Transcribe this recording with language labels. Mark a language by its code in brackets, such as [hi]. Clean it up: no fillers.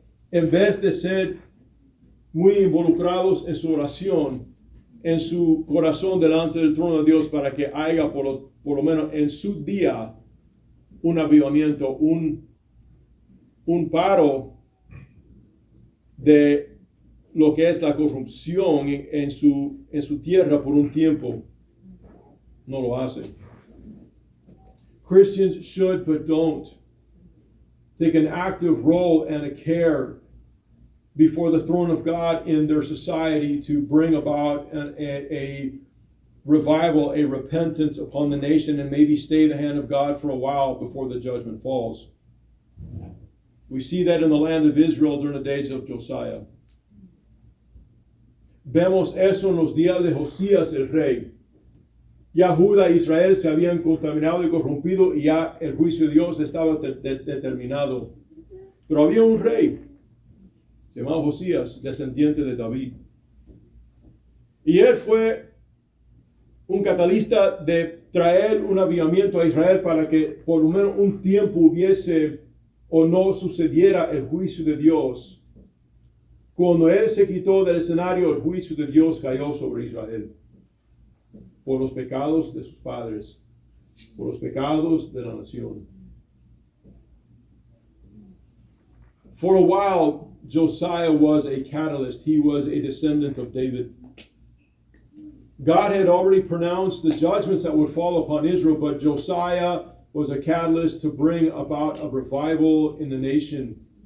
[es] En vez de ser muy involucrados en su oración, en su corazón delante del trono de Dios, para que haya por lo menos en su día un avivamiento, un paro de lo que es la corrupción en su tierra por un tiempo. No lo hace. [en] Christians should but don't take an active role and a care before the throne of God in their society to bring about a revival, a repentance upon the nation, and maybe stay the hand of God for a while before the judgment falls. We see that in the land of Israel during the days of Josiah. [es] Vemos eso en los días de Josías el rey. Ya Judá e Israel se habían contaminado y corrompido y ya el juicio de Dios estaba determinado. Pero había un rey, se llamaba Josías, descendiente de David. Y él fue un catalista de traer un avivamiento a Israel para que por lo menos un tiempo hubiese o no sucediera el juicio de Dios. Cuando él se quitó del escenario, el juicio de Dios cayó sobre Israel por los pecados de sus padres, por los pecados de la nación. [en] For a while, Josiah was a catalyst. He was a descendant of David. God had already pronounced the judgments that would fall upon Israel, but Josiah was a catalyst to bring about a revival in the nation.